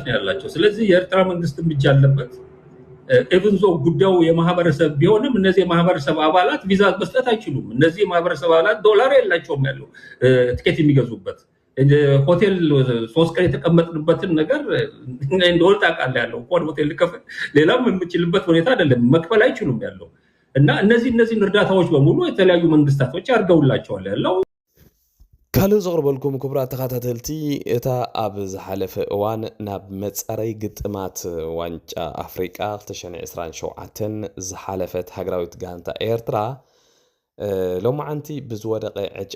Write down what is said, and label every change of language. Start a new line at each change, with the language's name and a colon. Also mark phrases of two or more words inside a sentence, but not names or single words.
Amharic: ነው ያላቸው ስለዚህ የኤርትራ መንግስት ብቻ አለበት
English: even though
Amharic: ጉዳዩ የማህበረሰብ ቢሆንም እነዚህ የማህበረሰብ አባላት ቪዛ መስጠት አይችሉም እነዚህ የማህበረሰብ አባላት ዶላር የላቸውም ያለው ቲኬት የሚገዙበት ሆቴል 3 ቀን የተቀመጥንበትን ነገር እንደወል ታውቃለህ ያለው ሆቴል ልከፍል ሌላም የምችልበት ሁኔታ አይደለም መክፈል አይችሉም ያለው እና እነዚህ እርዳታዎች በሙሉ የተለያዩ መንግስታቶች አርገውላቸዋል ያለው
Tigrinya: ካልእ ዘቕርበልኩም ክቡራት ተኸታተልቲ እታ ኣብ ዝሓለፈ እዋን ናብ መጻረይ ግጥማት ዋንጫ ኣፍሪቃ 2027 ዝሓለፈት ሃገራዊት ጋንታ ኤርትራ ሎማዓንቲ ብዝወደቐ ዕጫ